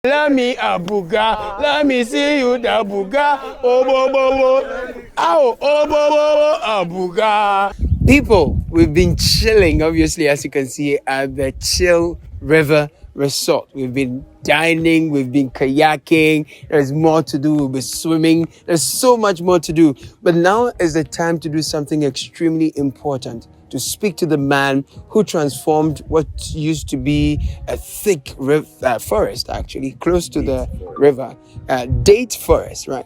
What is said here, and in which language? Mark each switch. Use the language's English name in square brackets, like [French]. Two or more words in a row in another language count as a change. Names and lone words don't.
[English] Let me abuga, let me see you da buga, oh bo bo bo, ow, oh bo bo bo, abuga. People, we've been chilling, obviously, as you can see, at the Chill River Resort. We've been dining, we've been kayaking, there's more to do, we'll be swimming, there's so much more to do. But now is the time to do something extremely important, to speak to the man who transformed what used to be a thick forest, actually, close to the river, date forest, right?